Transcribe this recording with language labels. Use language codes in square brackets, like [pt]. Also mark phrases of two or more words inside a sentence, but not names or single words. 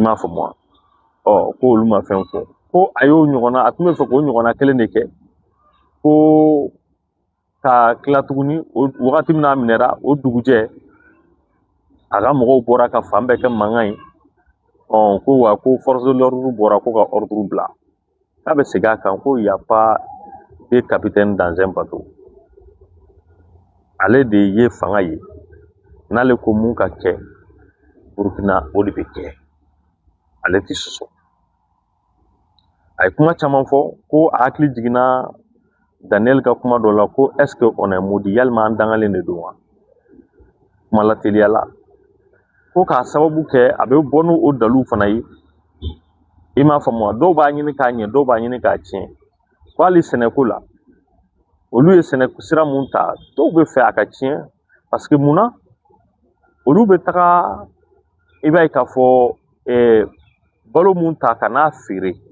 [bm] m'a faamu wa ko olu ma fɛn fɔ ko a y'o ɲɔgɔnna a tun bɛ fɛ k'o ɲɔgɔnna kelen de kɛ ko ka tila tuguni o wagati min n'a minɛra o dugujɛ a ka mɔgɔw bɔra ka fan bɛɛ kɛ mankan ye ko wa ko [fr] force de l'ordre [bm] bɔra ko ka ordre bila k'a bɛ segin a kan ko [fr] y a pas de capitaine dans un bateau [bm] ale de ye fanga ye n'ale ko mun ka kɛ Burkina o de bɛ kɛ ale tɛ sɔsɔ a ye kuma caman fɔ ko a hakili jiginna Daniel ka kuma dɔ la ko [fr] est ce que on est maudit [bm] yalima an dangalen de don wa kuma la teliya la ko k'a sababu kɛ a bɛ bɔ n'o dalilu fana ye i m'a faamu wa dɔw b'a ɲini k'a ɲɛ dɔw b'a ɲini k'a tiɲɛ ko hali sɛnɛko la olu ye sɛnɛ sira mun ta dɔw bɛ fɛ a ka tiɲɛ [fr] parce que [bm] munna olu bɛ taga i b'a ye k'a fɔ balo mun ta ka n'a feere